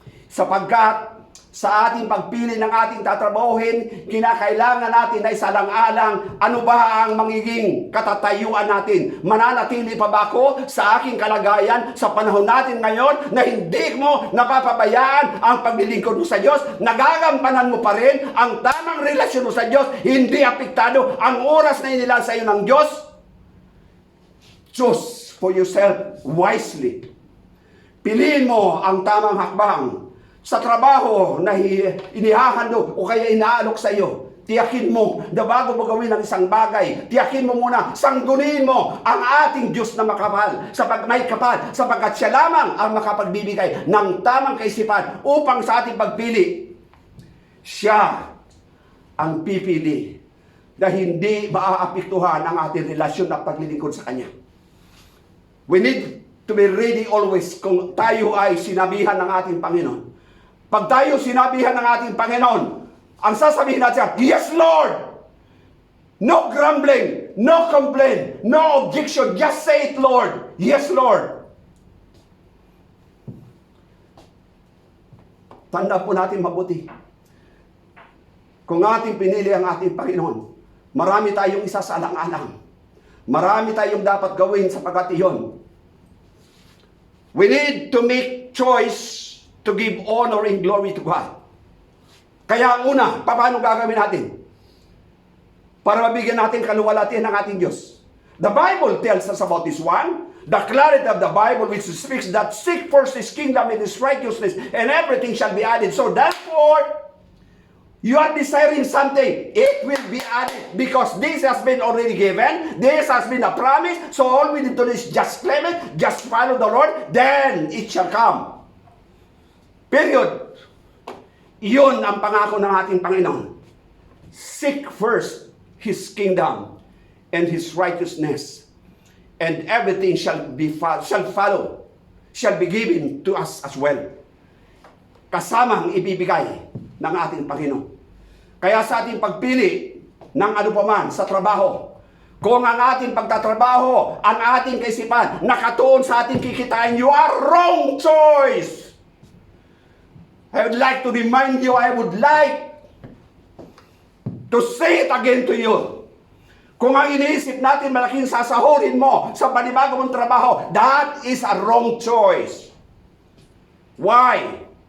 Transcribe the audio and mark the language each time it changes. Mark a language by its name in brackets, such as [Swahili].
[Filipino] Sapagkat sa ating pagpili ng ating tatrabahuhin, kinakailangan natin na isalang-alang ano ba ang magiging katatayuan natin. Mananatili pa ba ako sa aking kalagayan sa panahon natin ngayon na hindi mo napapabayaan ang paglilingkod mo sa Diyos? Nagagampanan mo pa rin ang tamang relasyon mo sa Diyos, hindi apektado ang oras na inilaan sa iyo ng Diyos? [English] Choose for yourself wisely. [Filipino] Piliin mo ang tamang hakbang. Sa trabaho na inihahandog o kaya inaalok sa iyo, tiyakin mo na bago mo gawin ang isang bagay, tiyakin mo muna, sanggunin mo ang ating Diyos na makapal, may kapal, sapagkat siya lamang ang makapagbibigay ng tamang kaisipan upang sa ating pagpili, siya ang pipili na hindi maaapektuhan ang ating relasyon at paglilingkod sa Kanya. [English] We need to be ready always [Filipino] kung tayo ay sinabihan ng ating Panginoon. Pag tayo sinabihan ng ating Panginoon, ang sasabihin natin, [English] yes Lord! No grumbling, no complaint, no objection. Just say it, Lord. Yes, Lord. [Filipino] Tanda po natin mabuti. Kung ating pinili ang ating Panginoon, marami tayong isasalang-alang. Marami tayong dapat gawin sapagkat iyon. [English] We need to make choice to give honor and glory to God. [Filipino] Kaya una, paano gagawin natin? Para mabigyan natin kaluwalhatian ng ating Diyos. [English] The Bible tells us about this one. The clarity of the Bible which speaks that seek first His kingdom and His righteousness and everything shall be added. So therefore, you are desiring something, it will be added because this has been already given. This has been a promise. So all we need to do is just claim it, just follow the Lord, then it shall come. Period. [Filipino] Iyon ang pangako ng ating Panginoon. [English] Seek first His kingdom and His righteousness, and everything shall follow, shall be given to us as well. [Filipino] Kasamang ibibigay ng ating Panginoon. Kaya sa ating pagpili ng ano paman sa trabaho, kung ang ating pagtatrabaho, ang ating kaisipan, nakatuon sa ating kikitain, [English] you are wrong choice. I would like to remind you, I would like to say it again to you. [Filipino] Kung ang iniisip natin malaking sasahurin mo sa panibago mong trabaho, [English] that is a wrong choice. Why?